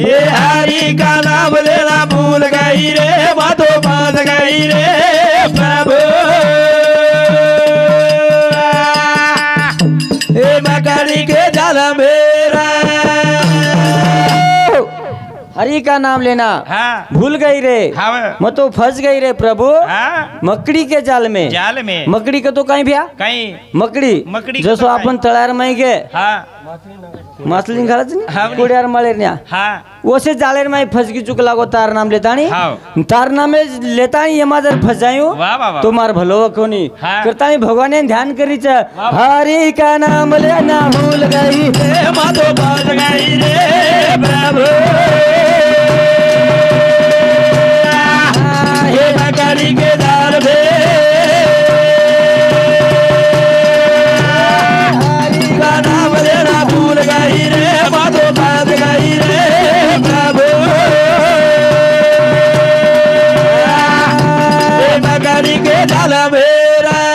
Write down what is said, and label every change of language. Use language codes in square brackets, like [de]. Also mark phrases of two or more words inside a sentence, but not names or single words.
[hi] ये हरि का नाम लेना भूल गई रे माधो बाल गई रे प्रभु प्रेम गाड़ी के जाल मेरा हरि का नाम लेना हाँ भूल गई रे हाँ मैं तो फंस गई रे प्रभु हाँ मकड़ी के जाल में जाल में मकड़ी का तो कहीं भ्या कहीं मकड़ी मकड़ी का [lmn] जसो तो आपण तळ्यार माई गे हाँ मासली घालच हा, नाही कोड्यार माळेरन्या हाँ ओसे जालेर माई फसकी चुक लागो तार नाम लेतानी हाव. तार नामे लेतानी यमा जर फस जायो वाह वाह वाह तो मार भलो कोनी हा. करतानी भगवाने ध्यान करीच वाह. [hi] हरि का नाम लेना भूल गई रे माधो बाल गई रे प्रभु ये मकड़ी के जाल में हरि का नाम लेना भूल गई रे माधो बाल गई रे प्रभु ये मकड़ी के जाल मेरा